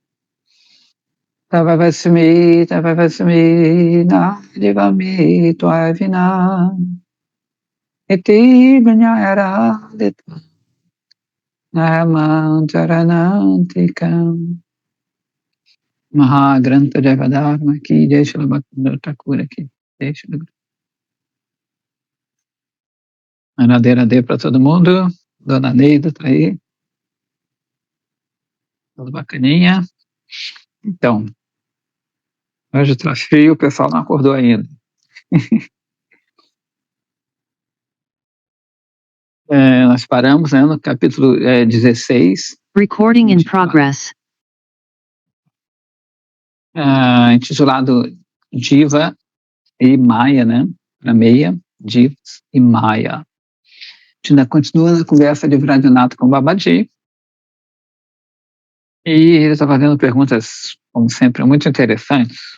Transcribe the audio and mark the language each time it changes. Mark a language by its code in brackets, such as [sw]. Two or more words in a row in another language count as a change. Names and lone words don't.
[sa] Tavavasmi Nādivami Tvavina Iti Viñāyarādita Nāman Charanantikam Mahagranta Javadharma Ki Jai Shri Bhaktivinoda Thakura Ki Jai Shri Radhe [pt] para todo mundo. Dona Neida tá aí. Tudo bacaninha. Então, hoje tá frio, o pessoal não acordou ainda. Nós paramos, né, no capítulo 16. [en] Recording in progress. [pt] Intitulado Jiva e Maya, né? Na meia, Jivas e Maya. A gente ainda continua na conversa de Vradinato com Babaji. E ele está fazendo perguntas, como sempre, muito interessantes.